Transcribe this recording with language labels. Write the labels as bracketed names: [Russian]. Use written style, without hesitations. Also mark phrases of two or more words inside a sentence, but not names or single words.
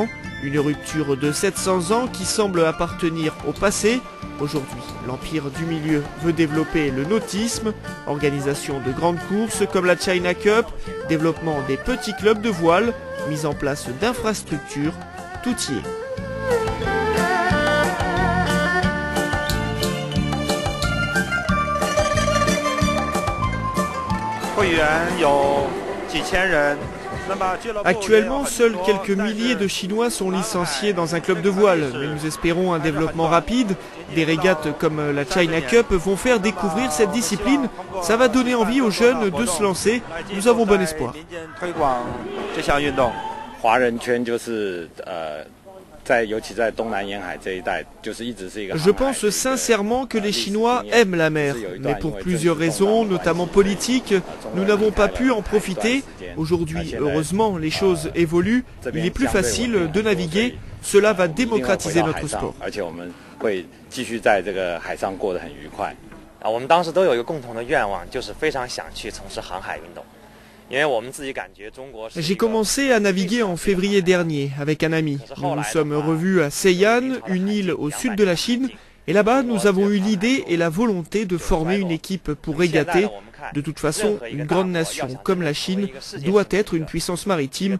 [French] Une rupture de 700 ans qui semble appartenir au passé. Aujourd'hui, l'Empire du Milieu veut développer le nautisme, organisation de grandes courses comme la China Cup, développement des petits clubs de voile, mise en place d'infrastructures, tout y est. [Chinese] 会员有几千人。 [French] Actuellement, seuls quelques milliers de Chinois sont licenciés dans un club de voile, mais nous espérons un développement rapide. Des régates comme la China Cup vont faire découvrir cette discipline. Ça va donner envie aux jeunes de se lancer. Nous avons bon espoir. Je pense sincèrement que les Chinois aiment la mer, mais pour plusieurs raisons, notamment politiques, nous n'avons pas pu en profiter. Aujourd'hui, heureusement, les choses évoluent, il est plus facile de naviguer, cela va démocratiser notre sport. [Chinese] 我们当时都有一个共同的愿望，就是非常想去从事航海运动。 [French] J'ai commencé à naviguer en février dernier avec un ami. Nous nous sommes revus à Seiyan, une île au sud de la Chine, et là-bas nous avons eu l'idée et la volonté de former une équipe pour régater. De toute façon, une grande nation comme la Chine doit être une puissance maritime.